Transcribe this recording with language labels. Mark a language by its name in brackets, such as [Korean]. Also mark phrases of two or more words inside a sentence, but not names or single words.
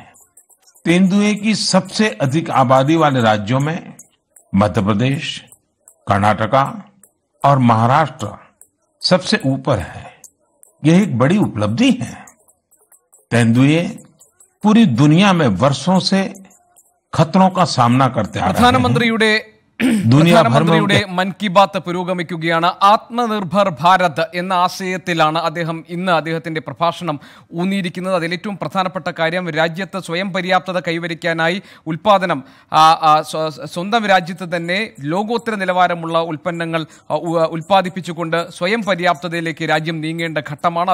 [Hindi] तेंदुए की सबसे अधिक आबादी वाले राज्यों में मध्य प्रदेश, कर्नाटका और महाराष्ट्र सबसे ऊपर है। यह एक बड़ी उपलब्धि है। तेंदुए पूरी दुनिया में वर्षों से खतरों का सामना करते आ रहे हैं। [Malayalam] പ്രധാനമന്ത്രിയുടെ മൻ കി ബാത്ത് പുരോഗമിക്കുകയാണ്. ആത്മനിർഭർ ഭാരത് എന്ന ആശയത്തിലാണ് അദ്ദേഹം ഇന്ന് അദ്ദേഹത്തിന്റെ പ്രഭാഷണം ഊന്നിയിരിക്കുന്നത്. അതിൽ ഏറ്റവും പ്രധാനപ്പെട്ട കാര്യം രാജ്യത്ത് സ്വയം പര്യാപ്തത കൈവരിക്കാനായി ഉൽപാദനം, സ്വന്തം രാജ്യത്ത് തന്നെ ലോകോത്തര നിലവാരമുള്ള ഉൽപ്പന്നങ്ങൾ ഉൽപ്പാദിപ്പിച്ചുകൊണ്ട് സ്വയം പര്യാപ്തതയിലേക്ക് രാജ്യം നീങ്ങേണ്ട ഘട്ടമാണ്.